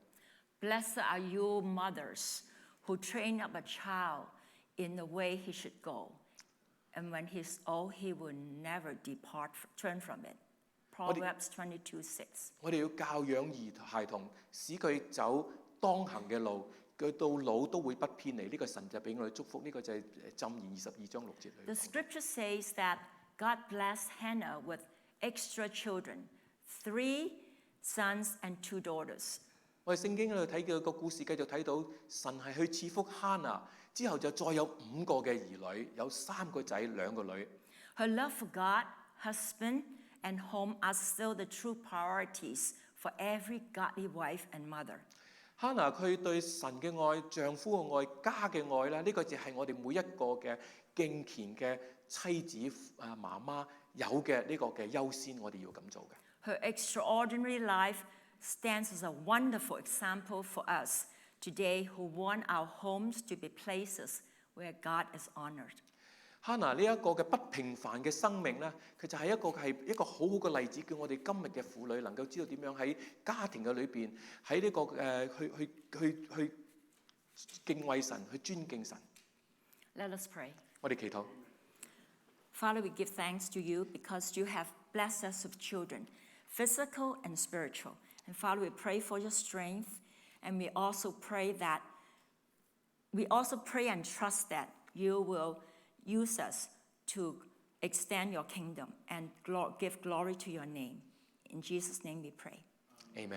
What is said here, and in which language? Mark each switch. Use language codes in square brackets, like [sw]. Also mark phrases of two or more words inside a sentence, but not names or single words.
[en] Blessed are you mothers who train up a child in the way he should go. And when he's old, he will never turn from it. Proverbs 22:6. [yue] 我哋要教養孩童，使佢走當行嘅路， 佢到老都會不偏離。呢個神就俾我哋祝福。呢個就係箴言22章6節裏 [en] The [yue] 講。 [en] scripture says that God blessed Hannah with extra children, 3 sons and 2 daughters. [yue] 我哋聖經喺度睇嘅個故事，繼續睇到神係去賜福哈拿，之後就再有5個嘅兒女，有3個仔2個女。 [en] Her love for God, husband, and home are still the true priorities for every godly wife and mother. [yue] 哈拿佢對神嘅愛、丈夫嘅愛、家嘅愛咧，呢個就係我哋每一個嘅敬虔嘅妻子媽媽有嘅呢個嘅優先，我哋要咁做嘅。 [en] Her extraordinary life stands as a wonderful example for us today who want our homes to be places where God is honored. [yue] 哈拿呢一個嘅不平凡嘅生命咧，佢就係一個好好嘅例子，叫我哋今日嘅婦女能夠知道點樣喺家庭嘅裏邊，喺呢個去敬畏神，去尊敬神。 [en] Let us pray. [yue] 我哋祈禱。 [en] Father, we give thanks to you because you have blessed us with children, physical and spiritual. And Father, we pray for your strength, and we also pray and trust that you will use us to extend your kingdom and give glory to your name. In Jesus' name we pray. Amen.